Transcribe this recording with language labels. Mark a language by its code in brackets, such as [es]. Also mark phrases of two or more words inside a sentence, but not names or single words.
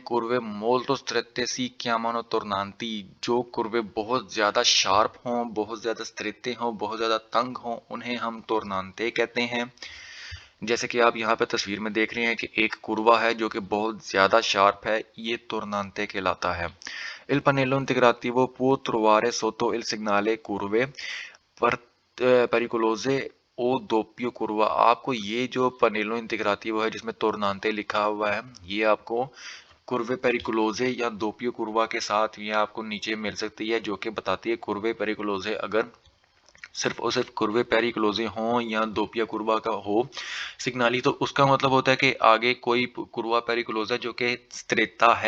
[it] curve molto strette si chiamano tornanti। [ur] جو کُروے بہت زیادہ شارپ ہوں، بہت زیادہ سٹریٹے ہوں، بہت زیادہ تنگ ہوں، انہیں ہم تورنانتے کہتے ہیں. جیسے کہ آپ یہاں پہ تصویر میں دیکھ رہے ہیں کہ ایک کُروا ہے جو کہ بہت زیادہ شارپ ہے، یہ تورنانتے کہلاتا ہے. [it] Il pannello integrativo può trovare sotto il segnale curve pericolose o doppia curva. [ur] آپ کو یہ جو [it] pannello integrativo [ur] ہے جس میں تورنانتے لکھا ہوا ہے، یہ آپ کو [it] curve pericolose [ur] یا [it] doppia curva [ur] کے ساتھ یہ آپ کو نیچے مل سکتی ہے، جو کہ بتاتی ہے [it] curve pericolose [ur] اگر صرف اور صرف [it] curve pericolose [ur] ہوں یا [it] doppia curva [ur] کا ہو سگنالی، تو اس کا مطلب ہوتا ہے کہ آگے کوئی [it] curva pericolosa [ur] جو کہ سترےتا ہے.